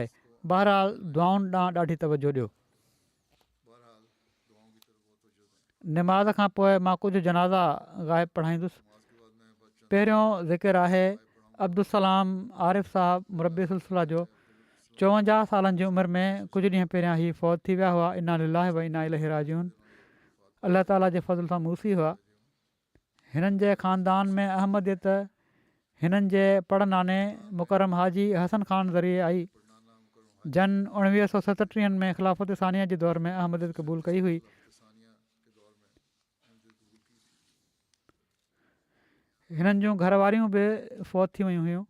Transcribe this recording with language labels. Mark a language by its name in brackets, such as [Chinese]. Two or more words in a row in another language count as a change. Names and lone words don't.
[Sindhi] बहरहाल दुआउनि ॾांहुं ॾाढी तवजो ॾियो। निमाज़ खां पोइ मां कुझु जनाज़ा ग़ाइब पढ़ाईंदुसि। पहिरियों ज़िक्र आहे अब्दुलसलाम आरिफ़ साहब मुरबी सिलसिला जो। 54 सालनि जी उमिरि में कुझु ॾींहं पहिरियां ही फ़ौत थी विया हुआ। [Arabic] إنا لله وإنا إليه راجعون. [Sindhi] अलाह ताला जे फज़ल सां मूसी हुआ। हिननि जे ख़ानदान में अहमदियत हिननि जे पड़नाने मुकरम हाजी हसन ख़ान ज़रिए आई। जन 1937 में ख़िलाफ़त सानिया जे दौर में अहमदियत क़बूल कई हुई। हिननि जूं घरवारियूं बि फ़ौत थी वियूं हुयूं।